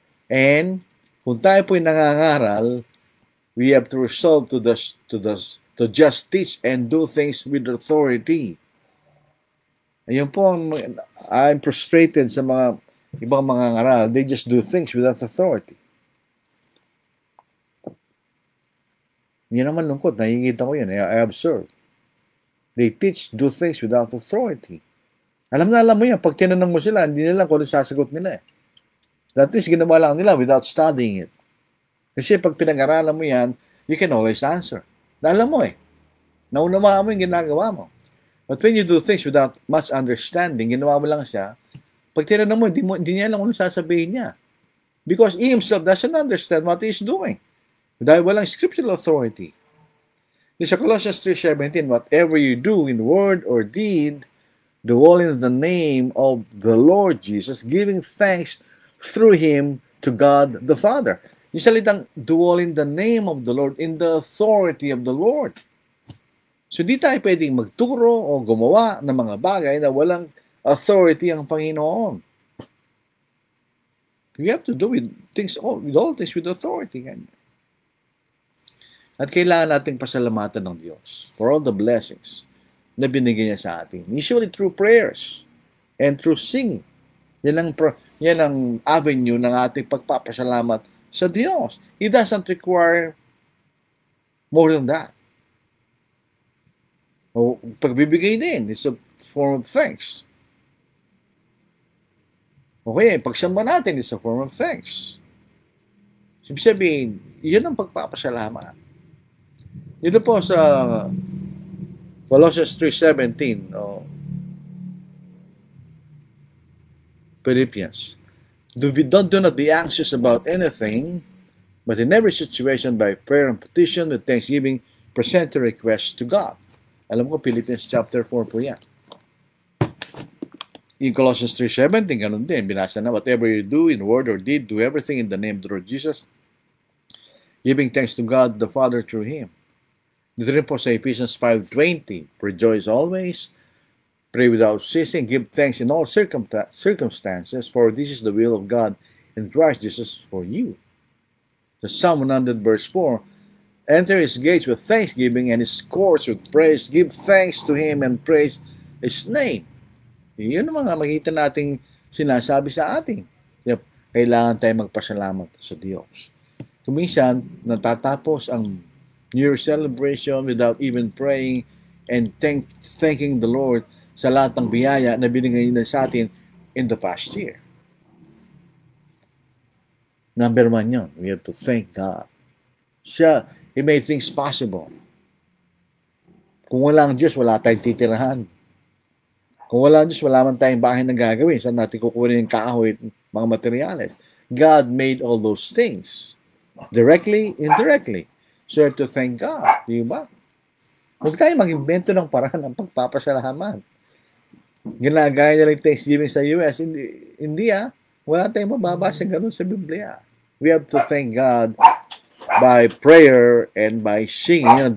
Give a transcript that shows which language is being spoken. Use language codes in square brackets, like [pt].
[en] And [tl] kung tayo po'y nangangaral, [en] we have to resolve to just teach and do things with authority. [tl] Ayun po, [en] I'm frustrated [tl] sa mga ibang mga ngaral. [en] They just do things without authority. [tl] Yan naman lungkot. Nakikita ko yan. [en] I observe. They teach, do things without authority. [tl] Alam mo yan. Pag tinanong mo sila, hindi nila kung ano sasagot nila. [en] That is, [tl] ginawa lang nila [en] without studying it. [tl] Kasi pag pinag-aralan mo yan, [en] you can always answer. [tl] Alam mo naunawaan mo yung ginagawa mo. [en] But when you do things without much understanding, [tl] ginawa mo lang siya, pag tinanong mo, hindi niya alam kung ano sasabihin niya. [en] Because he himself doesn't understand what he is doing. [tl] Dahil walang [en] scriptural authority. Sa Colossians 3:17, whatever you do in word or deed, do all in the name of the Lord Jesus, giving thanks through Him to God the Father. [tl] Yung salitang [en] do all in the name of the Lord, in the authority of the Lord. [tl] So di tayo pwedeng magturo o gumawa ng mga bagay na walang authority ang Panginoon. [en] We have to do with all things with authority. [tl] At kailangan nating pasalamatan ng Diyos [en] for all the blessings [tl] na binigay niya sa atin. [en] Usually through prayers and through singing. [tl] Yan ang avenue ng ating pagpapasalamat sa Diyos. [en] It doesn't require more than that. [tl] O pagbibigay din, [en] it's a form of thanks. Okay, [tl] pagsamba natin, [en] it's a form of thanks. [tl] Sabihin, yun ang pagpapasalamat. Dito po sa [en] Colossians 3:17, Philippians, do not be anxious about anything, but in every situation by prayer and petition with thanksgiving, present your requests to God. [tl] Alam ko, Philippians chapter 4 po yan. [en] In Colossians 3:17, [tl] ganun din. Binasa na, [en] whatever you do in word or deed, do everything in the name of the Lord Jesus, giving thanks to God the Father through Him. [tl] Dito rin po sa [en] Ephesians 5:20, rejoice always, pray without ceasing, give thanks in all circumstances, for this is the will of God in Christ Jesus for you. The Psalm 100 verse 4, enter His gates with thanksgiving and His courts with praise, give thanks to Him and praise His name. [tl] Yun ang mga makita nating sinasabi sa atin. Kailangan tayo magpasalamat sa Diyos. Kuminsan, natatapos ang New Year celebration [en] without even praying and thanking the Lord [tl] sa lahat ng biyaya na binigay niya sa atin [en] in the past year. Number 1 yun. We have to thank God. He made things possible. [tl] Kung wala ang Diyos, wala tayong titirahan. Kung wala ang Diyos, wala man tayong bahay na gagawin. Saan natin kukunin yung kahoy at mga materyales? [en] God made all those things. Directly, indirectly. So you have to thank God. [tl] Di ba? Huwag tayo mag-invento ng paraan ng pagpapasalamat. Ginagaya nila yung Thanksgiving sa US. Hindi wala tayong mababasa ganun sa Biblia. [en] We have to thank God by prayer and by singing.